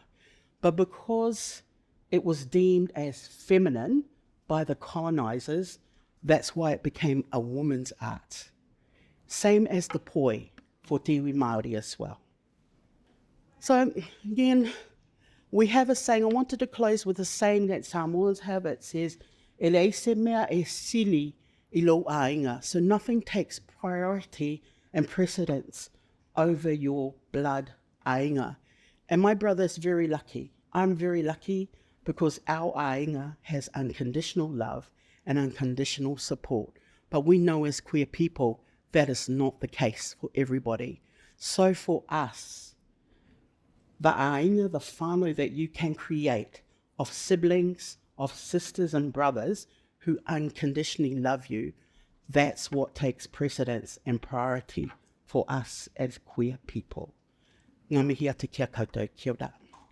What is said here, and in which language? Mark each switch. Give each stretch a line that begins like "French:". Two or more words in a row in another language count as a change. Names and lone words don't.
English: But because it was deemed as feminine by the colonizers, that's why it became a woman's art. Same as the poi for Tiwi Māori as well. So again, we have a saying. I wanted to close with a saying that Samoans have. It says,
Samoan: "E le se mea e sili I lo ainga."
English: So nothing takes priority and precedence over your blood ainga. And my brother's very lucky. I'm very lucky because our ainga has unconditional love and unconditional support. But we know as queer people, that is not the case for everybody. So for us, the ainga, the whānau that you can create of siblings, of sisters and brothers who unconditionally love you, That's what takes precedence and priority for us as queer people.
Māori: Ngā mihi atu kia koutou, kia ora.